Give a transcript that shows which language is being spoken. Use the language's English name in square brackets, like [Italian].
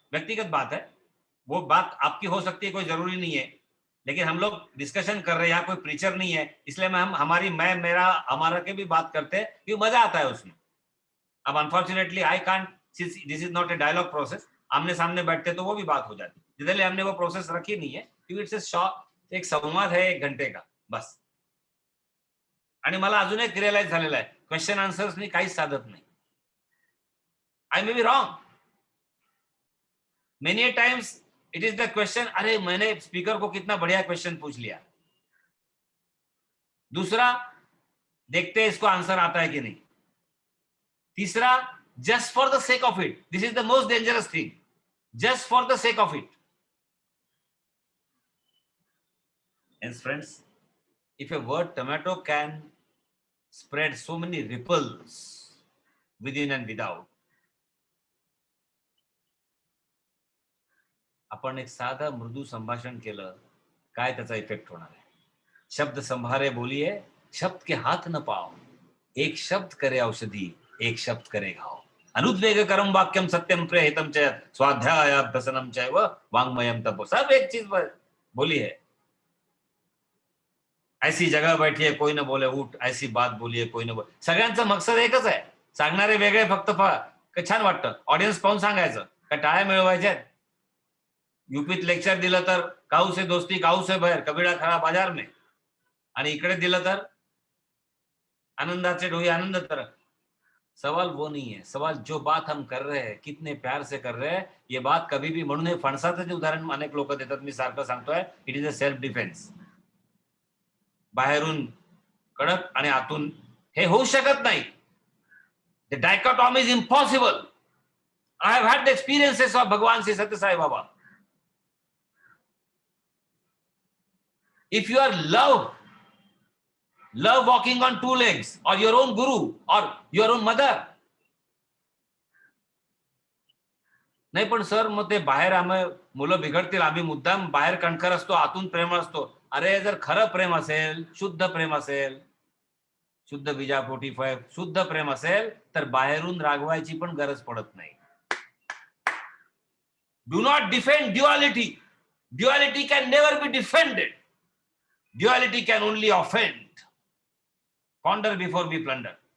[Hindi] व्यक्तिगत बात है, वो बात आपकी हो सकती है, कोई जरूरी नहीं है, लेकिन हम लोग डिस्कशन कर रहे हैं, यहाँ कोई प्रीचर नहीं है, इसलिए हम हमारा के भी बात करते हैं, क्योंकि मजा आता है उसमें। अब [English] unfortunately I can't, this is not a dialogue process, [Hindi] आमने सामने बैठते तो वो भी बात हो जाती, जिधर हमने वो प्रोसेस रखी नहीं है, क्योंकि इट्स एक संवाद है 1 घंटे का बस। [Marathi] आणि मला अजून एक रिअलाइज झालेलं आहे, क्वेश्चन आन्सर्सनी काहीच साधत नाही। [English] I may be wrong, many times it is the question, [Hindi] अरे मैंने स्पीकर को कितना बढ़िया क्वेश्चन पूछ लिया, दूसरा देखते इसको आंसर आता है कि नहीं, तीसरा [English] Just for the sake of it, this is the most dangerous thing, just for the sake of it. Hence, friends, if a word tomato can spread so many ripples within and without, [Marathi] आपण एक साधा मृदू संभाषण केलं, काय त्याचा effect होणार आहे? [Hindi] शब्द संभारे बोलिए, शब्द के हाथ न पाओ, एक शब्द करे औषधी, एक शब्द करे घाव, [Sanskrit] अनुद्वेग करम वाक्यम सत्यम प्रेहितम च स्वाध्यायाभ्यसनम चैव वाङ्मयम तपो। [Hindi] सब एक चीज बोली है। ऐसी जगह बैठिए कोई न बोले [Marathi] उठ, ऐसी बात बोलिए कोई न बोले, सगळ्यांचा मकसद एकच आहे, सांगणारे वेगळे, फक्त छान वाटतं ऑडियन्स पाहून सांगायचं, का टाळ्या मिळवायच्या। यूपीत लेक्चर दिलं तर [Hindi] काऊ से दोस्ती काऊ से बैर, कबीरा खरा बाजार में, [Marathi] आणि इकडे दिलं तर आनंदाचे डोई आनंद तर [Hindi] सवाल वो नहीं है, सवाल जो बात हम कर रहे हैं कितने प्यार से कर रहे हैं. ये बात कभी भी, [Marathi] म्हणून हे फणसाचं जे उदाहरण अनेक लोक देतात, मी सारखं सांगतोय, [English] It is a self defence. [Marathi] बाहेरून कडक आणि आतून हे होऊ शकत नाही. [English] The dichotomy is impossible. I have had the experiences of Bhagwan Shri Sathya Sai Baba. If you are love walking on two legs, or your own guru, or your own mother. [Marathi] नाही पण सर मग ते बाहेर आम्ही मुलं बिघडतील, आम्ही मुद्दाम बाहेर कणखर असतो, आतून प्रेम असतो. अरे जर खरं प्रेम असेल, शुद्ध प्रेम असेल, शुद्ध बीजापोटी फळ शुद्ध प्रेम असेल, तर बाहेरून रागवायची पण गरज पडत नाही. [English] Do not defend duality. Duality can never be defended. Duality can only offend. Ponder before we plunder.